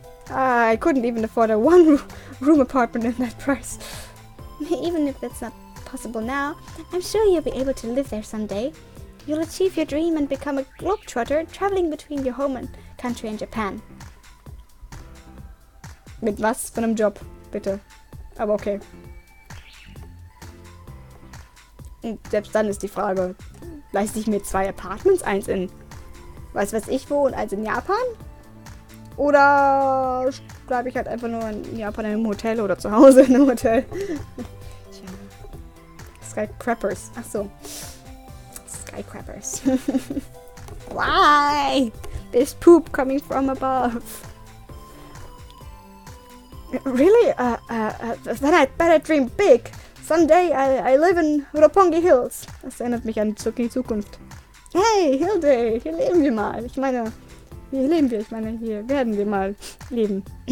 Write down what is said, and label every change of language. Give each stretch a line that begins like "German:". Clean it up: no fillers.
English: I couldn't even afford a one-room apartment in that price. Even if that's not possible now, I'm sure you'll be able to live there someday. You'll achieve your dream and become a globetrotter, traveling between your home and country and Japan.
German: Mit was für einem Job, bitte. Aber okay. Und selbst dann ist die Frage, leiste ich mir 2 Apartments, eins in weiß ich wo und eins in Japan? Oder bleibe ich halt einfach nur in Japan in einem Hotel oder zu Hause in einem Hotel? Tja. Skyscrapers. Ach so. Skyscrapers.
English: Why? There's poop coming from above. Really? Then I'd better dream big. Someday I live in Roppongi Hills.
German: Das erinnert mich an Zurück in die Zukunft. Hey, Hilde, hier leben wir mal. Ich meine, hier leben wir. Ich meine, hier werden wir mal leben.